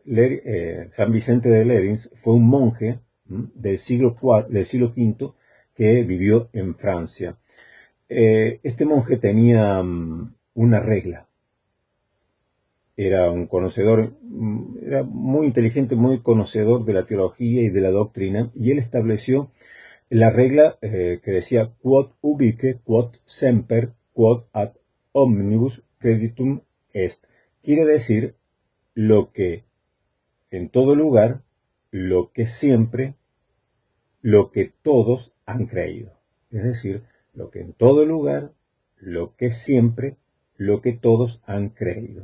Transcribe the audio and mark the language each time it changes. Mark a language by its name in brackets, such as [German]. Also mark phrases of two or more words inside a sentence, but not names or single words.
[Spanish] San Vicente de Lerins fue un monje del siglo V que vivió en Francia. Este monje tenía una regla. Era un conocedor, era muy inteligente, muy conocedor de la teología y de la doctrina, y él estableció la regla que decía [Latin] quod ubique, quod semper, quod ad omnibus creditum est. [Spanish] Quiere decir lo que en todo lugar, lo que siempre, lo que todos han creído. Es decir, lo que en todo lugar, lo que siempre, lo que todos han creído.